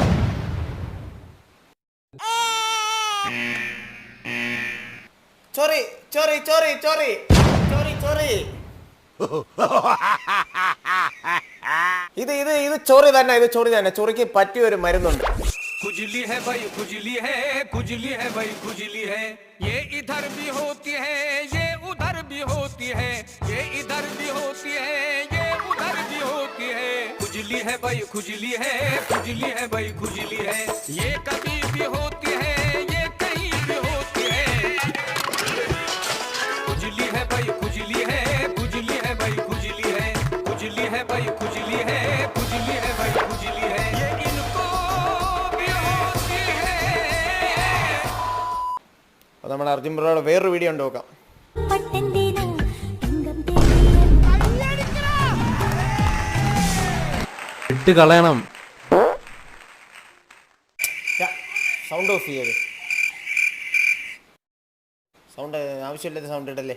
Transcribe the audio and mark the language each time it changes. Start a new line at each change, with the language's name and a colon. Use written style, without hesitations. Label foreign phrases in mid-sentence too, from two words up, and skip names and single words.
Malayalam: ചോറി ചോറി ചോറി ചോറി ചോറി ചോറി ഇത് ഇത് ഇത് ചോറി തന്നെ, ഇത് ചോറി തന്നെ. ചോറിക്ക് പറ്റിയ ഒരു മരുന്നുണ്ട്.
Hindi: खुजली है भाई खुजली है, खुजली है भाई खुजली है, ये इधर भी होती है ये उधर भी होती है, ये इधर भी होती है ये उधर भी होती है, खुजली है भाई खुजली है, खुजली है भाई खुजली है, ये कभी भी होती है ये कहीं भी होती है, खुजली है भाई खुजली है, खुजली है भाई खुजली है, खुजली है भाई खुजली है, खुजली है भाई खुजली है, ये इनको
Malayalam: നമ്മുടെ അർജുൻ ബ്രോയുടെ വേറൊരു വീഡിയോ ഉണ്ട്, നോക്കാം. ഇട്ട് കളയണം.
English: sound off
Malayalam: ചെയ്യത്, സൗണ്ട് ആവശ്യമില്ലാത്ത സൗണ്ട് ഇട്ടല്ലേ.